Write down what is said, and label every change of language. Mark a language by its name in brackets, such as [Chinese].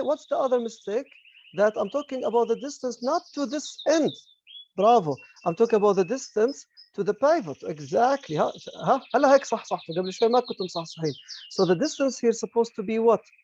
[English] What's the other mistake? That I'm talking about the distance not to this end. Bravo. I'm talking about the distance to the pivot. Exactly. [Arabic] هلا هيك صح قبل شوي ما كنتم صحيحين. [English] So the distance here is supposed to be what?